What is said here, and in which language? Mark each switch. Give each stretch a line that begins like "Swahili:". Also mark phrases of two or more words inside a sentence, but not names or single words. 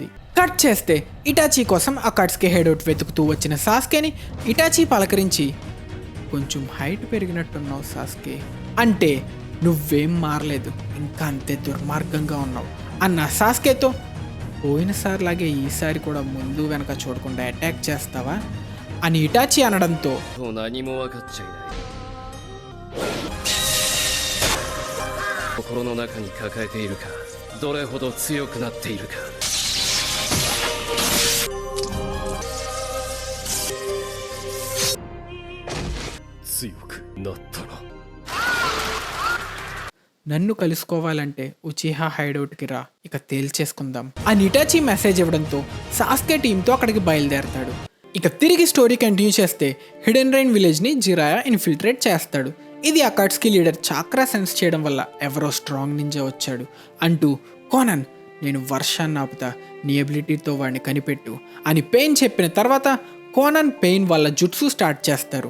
Telugu: కట్ చేస్తే ఇటాచీ కోసం అకాట్స్కి హెడౌట్ వెతుకుతూ వచ్చిన సాస్కేని ఇటాచీ పలకరించి, కొంచెం హైట్ పెరిగినట్టున్నావు సాస్కే, అంటే నువ్వేం మారలేదు, ఇంకా అంతే దుర్మార్గంగా ఉన్నావు అన్న సాస్కేతో. పోయినసారి లాగే ఈసారి కూడా ముందు వెనక చూడకుండా అటాక్ చేస్తావా అని ఇటాచీ అనడంతో
Japanese: 何も分かっちゃいない心の中に抱えているかどれほど強くなっているか強くなったな。
Telugu: నన్ను కలుసుకోవాలంటే ఉచిహా హైడౌట్కి రా, ఇక తేల్చేసుకుందాం అని ఇటాచీ మెసేజ్ ఇవ్వడంతో సాస్కే టీంతో అక్కడికి బయలుదేరతాడు. ఇక తిరిగి
English: story continue
Telugu: చేస్తే హిడెన్ రైన్ విలేజ్ని జిరాయా ఇన్ఫిల్ట్రేట్ చేస్తాడు. ఇది అకాట్స్కి లీడర్ చాక్రా సెన్స్ చేయడం వల్ల ఎవరో
English: strong ninja
Telugu: వచ్చాడు అంటూ, కోనన్ నేను వర్షాన్ని ఆపుతా, నీ ఎబిలిటీతో వాడిని కనిపెట్టు అని పెయిన్ చెప్పిన తర్వాత కోనన్ పెయిన్ వాళ్ళ జుట్సు స్టార్ట్ చేస్తారు.